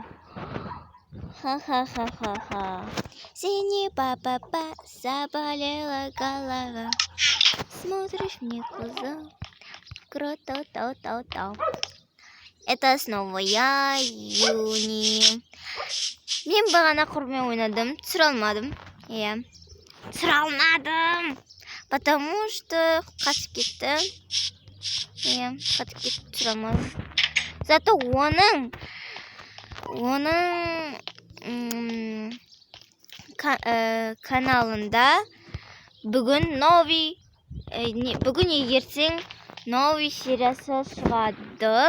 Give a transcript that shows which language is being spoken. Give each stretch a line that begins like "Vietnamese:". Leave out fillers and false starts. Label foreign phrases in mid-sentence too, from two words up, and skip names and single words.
Russian: Ха-ха-ха-ха-ха. Синий папа, заболела голова. Смотришь мне в глаза. Круто-то-то-то. Это снова я, Юни.
Kazakh: Мен бағана құрбымен ойнадым, түсіре алмадым. Иә. Түсіре алмадым.
Russian: Потому что
Kazakh: қатып кетті. Иә, қатып кетті, түсіре алмадым. Зато оның каналында бүгін ертең новый сериясы шығады.